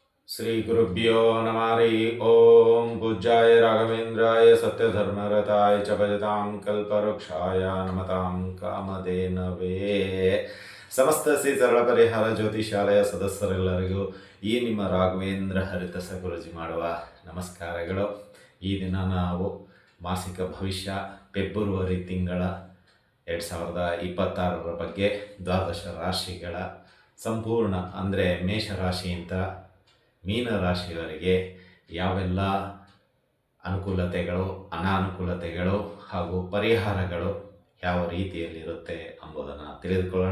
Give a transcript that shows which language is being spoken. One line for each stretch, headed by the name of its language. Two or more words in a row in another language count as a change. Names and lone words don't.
Sanskrit: श्री गुरुभ्यो नमः हरि ओम पूज्याय राघवेंद्राय सत्यधर्मरताय च भजतां कल्पवृक्षाय नमतां ಕಾಮಧೇನವೇ
Kannada: ಸಮಸ್ತ ಶ್ರೀ ಸರಳ ಪರಿಹಾರ ಜ್ಯೋತಿಷಾಲಯ ಸದಸ್ಯರೆಲ್ಲರಿಗೂ ಈ ನಿಮ್ಮ ರಾಘವೇಂದ್ರ ಹರಿತಸ ಗುರುಜಿ ಮಾಡುವ ನಮಸ್ಕಾರಗಳು. ಈ ದಿನ ನಾವು ಮಾಸಿಕ ಭವಿಷ್ಯ ಫೆಬ್ರವರಿ ತಿಂಗಳ 2026 ಬಗ್ಗೆ ದ್ವಾದಶ ರಾಶಿಗಳ ಸಂಪೂರ್ಣ ಅಂದರೆ ಮೇಷರಾಶಿಯಿಂದ ಮೀನರಾಶಿಯವರಿಗೆ ಯಾವೆಲ್ಲ ಅನುಕೂಲತೆಗಳು ಅನಾನುಕೂಲತೆಗಳು ಹಾಗೂ ಪರಿಹಾರಗಳು ಯಾವ ರೀತಿಯಲ್ಲಿರುತ್ತೆ ಎಂಬುದನ್ನು ತಿಳಿದುಕೊಳ್ಳೋಣ.